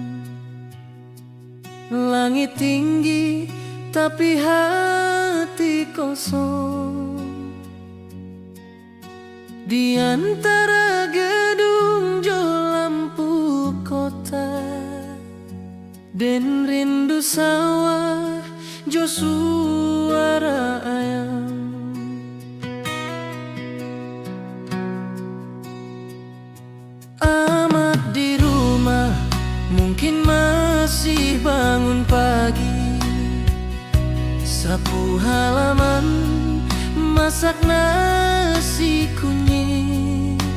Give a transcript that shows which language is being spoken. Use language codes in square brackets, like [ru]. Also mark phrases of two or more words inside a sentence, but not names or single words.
[id] Langit tinggi tapi hati kosong. Di antara gedung jo lampu kota dan rindu sawah jo suara ayam. Amat di rumah mungkin masih bangun pagi, sapu halaman, masak nasi kunyit.